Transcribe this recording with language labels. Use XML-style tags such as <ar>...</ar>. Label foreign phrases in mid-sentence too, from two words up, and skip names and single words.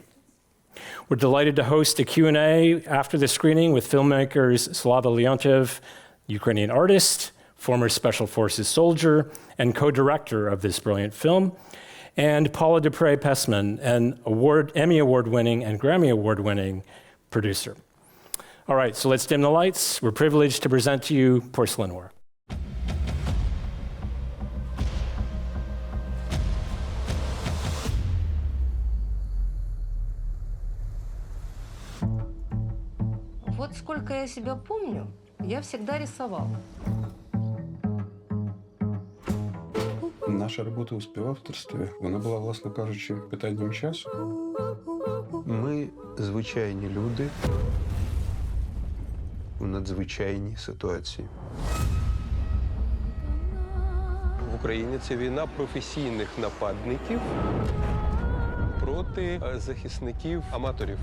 <en>We're delighted to host a Q&A after the screening with filmmakers Slava Leontiev, Ukrainian artist, former Special Forces soldier, and co-director of this brilliant film, and Paula Dupré-Pesman, an Emmy Award-winning and Grammy Award-winning producer. All right, so let's dim the lights. We're privileged to present to you Porcelain War.</en> <ru>Вот сколько я себя помню, я всегда рисовала.</ru> <uk>Наша робота у співавторстві, вона була, власне кажучи, питанням часу. Ми звичайні люди у надзвичайній ситуації. В Україні це війна професійних нападників проти захисників-аматорів.</uk>